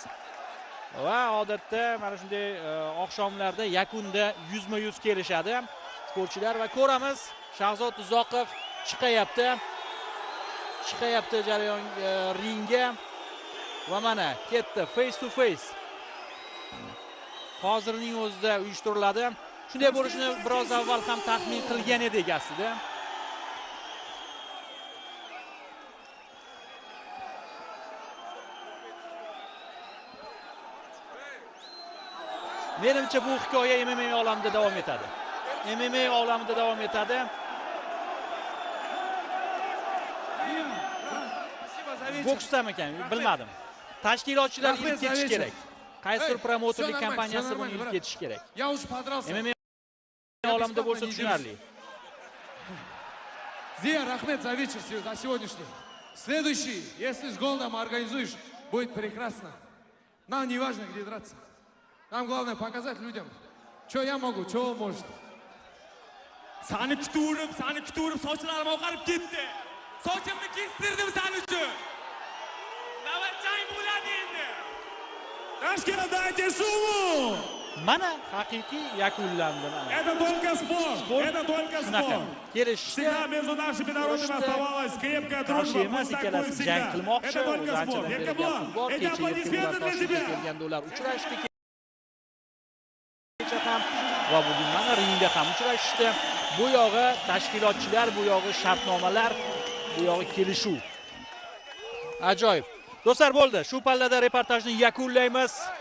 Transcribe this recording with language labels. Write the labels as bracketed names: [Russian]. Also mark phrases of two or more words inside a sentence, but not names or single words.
[Uzbek] Va odatda mana shunday oqshomlarda yakunda yuzma-yuz kelishadi sportchilar va ko'ramiz, Shahzod Uzoqov chiqayapti jarayon ringga va mana ketdi [English] face to face. [Uzbek] hozirning o'zida uyushtiriladi. Shunday bo'lishini biroz avval ham taxmin qilgan edik aslida. Menimcha bu hikoya MMA olamida davom etadi. MMA olamida davom etadi. Boksdan ekan, bilmadim. Tashkilotchilar ilib ketish kerak. Qaysi promotorlik kompaniyasi buni ilib ketish kerak. [Russian] Я уж подрался. [Uzbek] MMA olamida bo'lsa tushunarli. [Russian] Зия, Рахмет за вечер, за сегодняшний. Следующий, если с голодом организуешь, будет прекрасно. Нам не важно, где драться. Нам главное показать людям, что я могу, что он может. [Uzbek] Seni kuturib, sochlarim oqarib ketdi. Sochimni kestirdim sen uchun. Navbatchang bo'ladi endi. [Russian] Toshkent dайте шуму. [Uzbek] Mana haqiqiy yakunlandi. [Russian] Это только спорт. Это только спорт. Всегда между нашими народами оставалась крепкая дружба. Пусть так будет всегда. Это только спорт. Еркеблан, эти аплодисменты для тебя. [Uzbek] Va bugun mana ringda ham uchrashishdi. Bu yog'i tashkilotchilar, bu yog'i shartnomalar, bu yog'i kelishuv. Ajoyib. Do'stlar, bo'ldi. Shu pallada reportajni yakunlaymiz.